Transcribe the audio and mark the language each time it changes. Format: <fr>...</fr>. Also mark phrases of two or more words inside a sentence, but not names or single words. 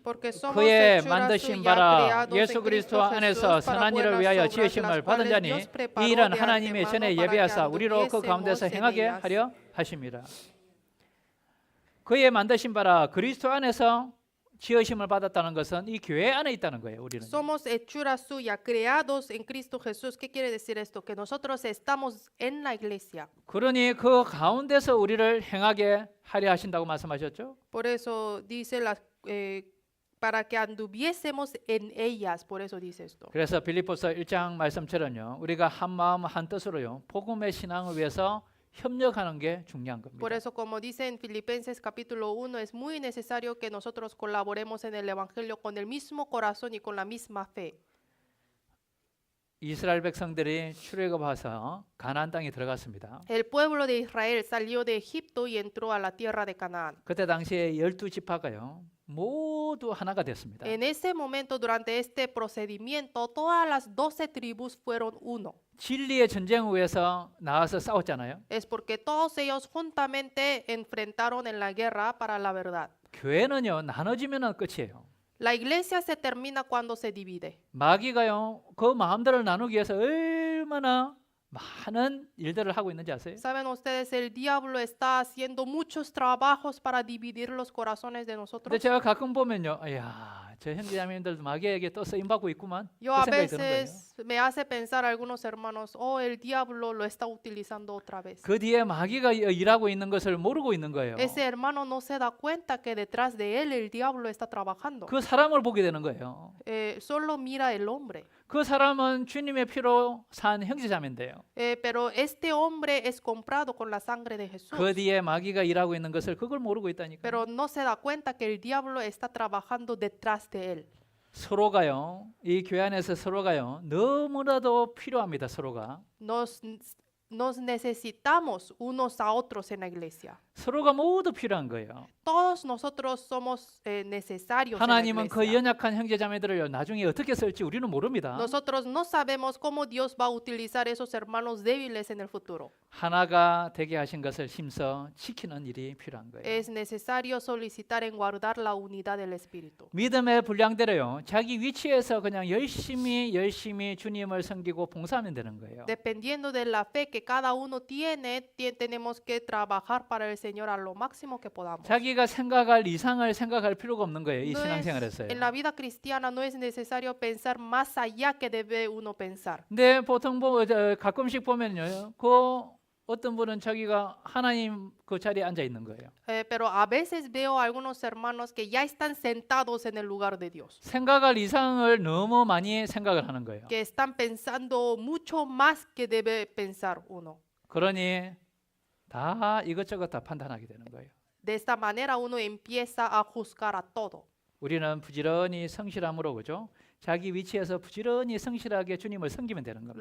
<es>Porque somos</es> <ko>그의</ko> <es>hechura</es> <ko>만드신</ko> <es>suya,</es> <ko>바라</ko> <es>creados</es> <ko>예수</ko> <es>en</es> <ko>그리스도</ko> <es>Cristo</es> <ko>안에서</ko> <es>Jesús para</es> <ko>선한 일을</ko> <es>buenas</es> <ko>위하여</ko> <es>obras, las</es> <ko>지으심을 받은</ko> <es>cuales</es> <ko>자니</ko> <es>Dios preparó</es> <ko>이 일은</ko> <es>de</es> <ko>하나님의</ko> <es>antemano</es> <ko>전에</ko> <es>para que</es> <ko>예비하사 우리로 그</ko> <es>anduviésemos</es> <ko>가운데서</ko> <es>en</es> <ko>행하게</ko> <es>ellas.</es> <ko>하려 하심이라. 그의 만드신 바라 그리스도 안에서 지으심을 받았다는 것은 이 교회 안에 있다는 거예요. 우리는.</ko> <es>Somos hechura suya, creados en Cristo Jesús. ¿Qué quiere decir esto? Que nosotros estamos en la iglesia.</es> <ko>그러니 그 가운데서 우리를 행하게 하려 하신다고 말씀하셨죠.</ko> <es>Por eso dice para que anduviésemos en ellas. Por eso dice esto.</es> <ko>그래서 빌립보서 1장 말씀처럼요. 우리가 한 마음 한 뜻으로요. 복음의 신앙을 위해서 협력하는 게 중요한 겁니다.</ko> <es>Por eso, como dice en Filipenses capítulo 1, es muy necesario que nosotros colaboremos en el evangelio con el mismo corazón y con la misma fe.</es> <ko>이스라엘 백성들이 출애굽해서 가나안 땅에 들어갔습니다.</ko> <es>El pueblo de Israel salió de Egipto y entró a la tierra de Canaán.</es> <ko>그때 당시에 12지파가요. 모두 하나가 됐습니다.</ko> <es>En ese momento, durante este procedimiento, todas las 12 tribus fueron uno.</es> <ko>진리의 전쟁을 위해서 나와서 싸웠잖아요.</ko> <es>Es porque todos ellos juntamente enfrentaron en la guerra para la verdad.</es> <ko>교회는요. 나눠지면은 끝이에요.</ko> <es>La iglesia se termina cuando se divide.</es> <ko>마귀가요. 그 마음들을 나누기 위해서 얼마나 많은 일들을 하고 있는지 아세요?</ko> <es>Saben ustedes, el diablo está haciendo muchos trabajos para dividir los corazones de</es> <ko>근데</ko> <es>nosotros.</es> <ko>제가 가끔 보면요. 야, 저 형제자매님들도 마귀에게 또 쓰임 받고 있구만.</ko> <es>Yo</es> <ko>그</ko> <es>a</es> <ko>생각이 드는 거예요.</ko> <es>veces me hace pensar algunos hermanos, oh, el diablo lo está utilizando otra vez.</es> <ko>그 뒤에 마귀가 일하고 있는 것을 모르고 있는 거예요.</ko> <es>Ese hermano no se da cuenta que detrás de él el diablo está trabajando.</es> <ko>그 사람을 보게 되는 거예요.</ko> <es>Solo mira el hombre.</es> <ko>그 사람은 주님의 피로 산 형제자매인데요.</ko> <es>Pero este hombre es comprado con la sangre de Jesús.</es> <ko>그 뒤에 마귀가 일하고 있는 것을 그걸 모르고 있다니까.</ko> <es>Pero no se da cuenta que el diablo está trabajando detrás de él.</es> <ko>서로가요. 이 교회 안에서 서로가요. 너무나도 필요합니다. 서로가.</ko> <es>Nos necesitamos unos a otros en la iglesia.</es> <ko>서로가 모두 필요한 거예요.</ko> <es>Todos nosotros somos necesarios en la</es> <ko>하나님은 그</ko> <es>iglesia.</es> <ko>연약한 형제자매들을 나중에 어떻게 쓸지 우리는 모릅니다.</ko> <es>Nosotros no sabemos cómo Dios va a utilizar esos hermanos débiles en el futuro.</es> <ko>하나가 되게 하신 것을 힘써 지키는 일이 필요한 거예요.</ko> <es>Es necesario solicitar en guardar la unidad del Espíritu.</es> <ko>믿음의 분량대로요. 자기 위치에서 그냥 열심히 주님을 섬기고 봉사하면 되는 거예요.</ko> <es>Dependiendo de la fe que cada uno tiene, tenemos que trabajar para el Señor a lo máximo que podamos.</es> <ko>자기가 생각할 이상을 생각할 필요가 없는 거예요. 이</ko> <es>No es-</es> <ko>신앙생활에서요.</ko> <es>en la vida cristiana no es necesario pensar más allá que debe uno pensar.</es> <ko>근데 보통 가끔씩 보면요. 그 어떤 분은 자기가 하나님 그 자리에 앉아 있는 거예요.</ko> <es>Pero a veces veo a algunos hermanos que ya están sentados en el lugar de Dios,</es> <ko>생각할 이상을 너무 많이 생각을 하는 거예요.</ko> <es>que están pensando mucho más que debe pensar uno.</es> <ko>그러니 다 이것저것 다 판단하게 되는 거예요.</ko> <es>De esta manera uno empieza a juzgar a todo.</es> <ko>우리는 부지런히 성실함으로 그죠? 자기 위치에서 부지런히 성실하게 주님을 섬기면 되는 겁니다.</ko>